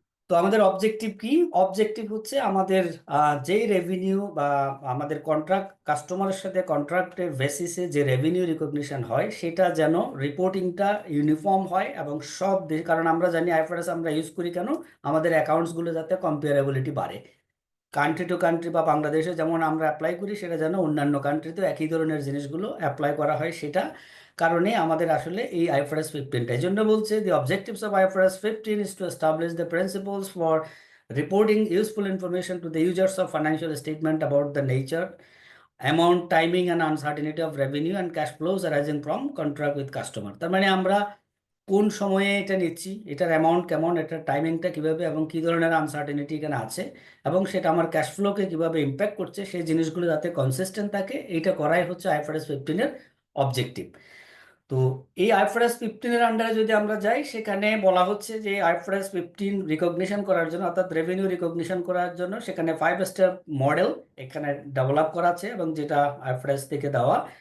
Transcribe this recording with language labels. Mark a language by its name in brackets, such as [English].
[Bangla] তো আমাদের অবজেক্টিভ কি, অবজেক্টিভ হচ্ছে আমাদের যেই রেভিনিউ বা আমাদের কন্ট্রাক্ট, কাস্টমারের সাথে কন্ট্রাক্টের বেসিসে যে রেভিনিউ রিকগনিশন হয়, সেটা যেন রিপোর্টিংটা ইউনিফর্ম হয় এবং সব দেশ, কারণ আমরা জানি IFRS আমরা ইউজ করি কেন, আমাদের অ্যাকাউন্টসগুলো যাতে কম্পেয়ারেবিলিটি বাড়ে। কান্ট্রি টু কান্ট্রি বা বাংলাদেশে যেমন আমরা অ্যাপ্লাই করি, সেটা যেন অন্যান্য কান্ট্রিতেও একই ধরনের জিনিসগুলো অ্যাপ্লাই করা হয়, সেটা কারণে আমাদের আসলে এই IFRS 15টা। এই জন্য বলছে [English] The objectives of IFRS 15 is to establish the principles for reporting useful information to the users of financial statement about the nature, amount, timing and uncertainty of revenue and cash flows arising from contract with customer। [Bangla] তার মানে আমরা কোন সময়ে এটা নিচ্ছি, এটার amount কেমন, এটার টাইমিংটা কিভাবে এবং কি ধরনের আনসার্টেনিটি এখানে আছে, এবং সেটা আমার ক্যাশ ফ্লোকে কিভাবে ইম্প্যাক্ট করছে, সেই জিনিসগুলো যাতে কনসিস্টেন্ট থাকে, এইটা করাই হচ্ছে আইএফআরএস 15 এর অবজেক্টিভ। তো এই আইএফআরএস 15 এর আন্ডারে যদি আমরা যাই, সেখানে বলা হচ্ছে যে আইএফআরএস 15 রিকগনিশন করার জন্য, অর্থাৎ রেভিনিউ রিকগনিশন করার জন্য সেখানে 5 স্টেপ মডেল এখানে ডেভেলপ করা আছে, এবং যেটা আইএফআরএস থেকে দেওয়া।